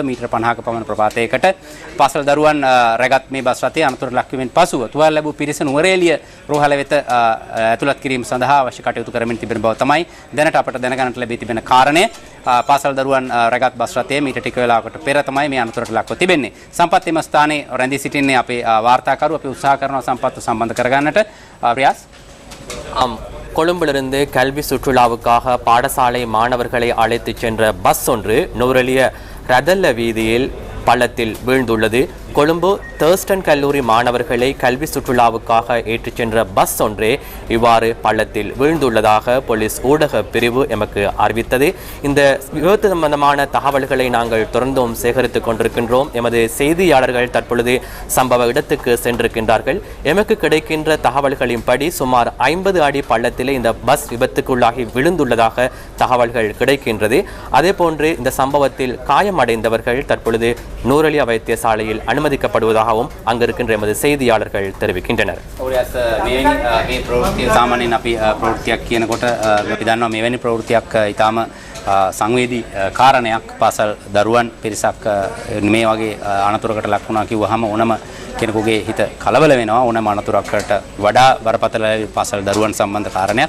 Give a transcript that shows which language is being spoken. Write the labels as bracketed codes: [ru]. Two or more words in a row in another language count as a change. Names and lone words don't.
[si] මීටර 50ක පමණ ප්‍රපාතයකට පාසල් දරුවන් රැගත් මේ බස් රථය අනතුරට ලක්වීමෙන් පසුව තුවාල ලැබූ පිරිස නුවරඑළිය රෝහල වෙත ඇතුළත් කිරීම සඳහා අවශ්‍ය කටයුතු කරමින් තිබෙන බව තමයි දැනට අපට දැනගන්නට ලැබී තිබෙන කාරණය. පාසල් දරුවන් රැගත් බස් රථය මීට ටික වේලාවකට පෙර තමයි මේ අනතුරට ලක්ව තිබෙන්නේ. සම්පත්, එම ස්ථානයේ රැඳී සිටින්නේ අපේ වාර්තාකරු. අපි උත්සාහ කරනවා සම්පත්ව සම්බන්ධ කරගන්නට. රියාස්. [ta] ஆம், கொழும்பிலிருந்து கல்வி சுற்றுலாவுக்காக பாடசாலை மாணவர்களை அழைத்துச் சென்ற பஸ் ஒன்று நுவரெலிய ரதல்ல வீதியில் பள்ளத்தில் வீழ்ந்துள்ளது. கொழும்பு தேர்ஸ்டன் கல்லூரி மாணவர்களை கல்வி சுற்றுலாவுக்காக ஏற்றிச் சென்ற பஸ் ஒன்றே இவ்வாறு பள்ளத்தில் வீழ்ந்துள்ளதாக போலீஸ் ஊடக பிரிவு எமக்கு அறிவித்தது. இந்த விபத்து சம்பந்தமான தகவல்களை நாங்கள் தொடர்ந்தும் சேகரித்துக் கொண்டிருக்கின்றோம். எமது செய்தியாளர்கள் தற்பொழுது சம்பவ இடத்துக்கு சென்றிருக்கின்றார்கள். எமக்கு கிடைக்கின்ற தகவல்களின்படி சுமார் 50 அடி பள்ளத்திலே இந்த பஸ் விபத்துக்குள்ளாகி விழுந்துள்ளதாக தகவல்கள் கிடைக்கின்றது. அதே போன்று இந்த சம்பவத்தில் காயமடைந்தவர்கள் தற்பொழுது நூரலியா வைத்தியசாலையில் අනුමතිකப்படுவதாகவும் අංගරකින් එමද செய்தியாளர்கள் தெரிவிக்கின்றனர். [si] මේ ප්‍රවෘත්තිය සාමාන්‍යයෙන් අපි ප්‍රවෘත්තියක් කියනකොට අපි දන්නවා මෙවැනි ප්‍රවෘත්තියක් ඊටාම සංවේදී කාරණයක් පාසල් දරුවන් පිරිසක් මේ වගේ අනතුරකට ලක් වුණා කිව්වහම ඕනම කෙනෙකුගේ හිත කලබල වෙනවා. ඕනම අනතුරකට වඩා බරපතල පාසල් දරුවන් සම්බන්ධ කාරණයක්.